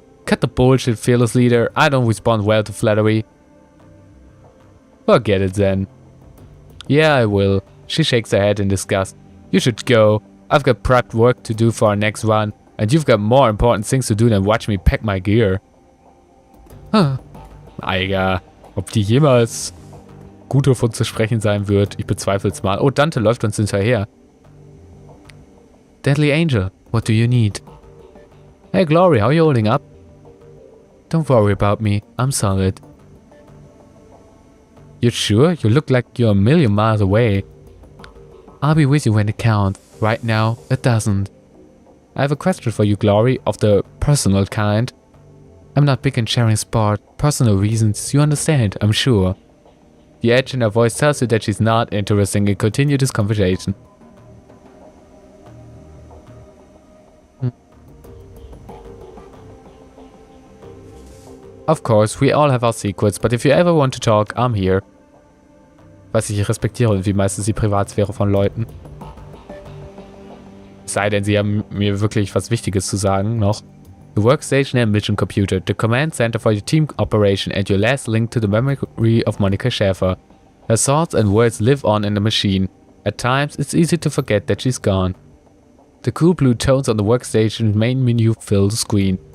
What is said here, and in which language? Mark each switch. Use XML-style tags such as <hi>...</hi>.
<en>Cut the bullshit, fearless leader. I don't respond well to flattery. Forget it then. Yeah, I will. She shakes her head in disgust. You should go. I've got prep work to do for our next run, and you've got more important things to do than watch me pack my gear.</en> <de>Eiger, ob die jemals gut auf uns zu sprechen sein wird, ich bezweifle es mal. Oh, Dante läuft uns hinterher.</de> <en>Deadly Angel, what do you need? Hey Glory, how are you holding up? Don't worry about me, I'm solid. You sure? You look like you're a million miles away. I'll be with you when it counts. Right now, it doesn't. I have a question for you, Glory, of the personal kind. I'm not big in sharing sport, personal reasons, you understand, I'm sure. The edge in her voice tells you that she's not interested in continue this conversation. Of course, we all have our secrets, but if you ever want to talk, I'm here.</en> <de>Was ich respektiere irgendwie meistens die Privatsphäre von Leuten. Es sei denn, sie haben mir wirklich was Wichtiges zu sagen noch.</de> <en>The workstation and mission computer, the command center for your team operation and your last link to the memory of Monica Schäfer. Her thoughts and words live on in the machine. At times, it's easy to forget that she's gone. The cool blue tones on the workstation main menu fill the screen.</en>